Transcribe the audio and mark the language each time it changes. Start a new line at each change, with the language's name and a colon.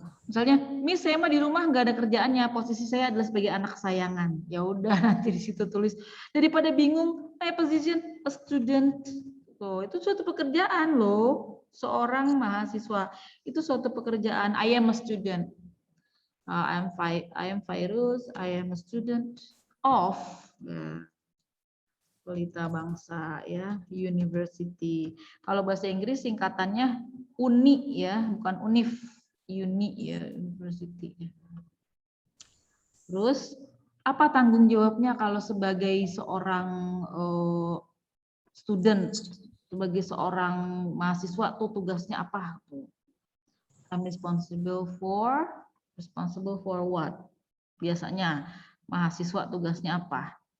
Indonesian: Misalnya, Miss, saya mah di rumah nggak ada kerjaannya, posisi saya adalah sebagai anak kesayangan. Ya udah, nanti di situ tulis, daripada bingung,
English: position a student.
Indonesian: Itu suatu pekerjaan loh, seorang mahasiswa itu suatu pekerjaan.
English: I am a student. I am Fairuz. I am a student of Pelita Bangsa
Indonesian: ya,
English: University.
Indonesian: Kalau bahasa Inggris singkatannya UNI ya, bukan UNIF. Uni ya, University. Terus apa tanggung jawabnya kalau sebagai seorang student, sebagai seorang mahasiswa tuh tugasnya apa?
English: I'm responsible for what?
Indonesian: Biasanya mahasiswa tugasnya apa?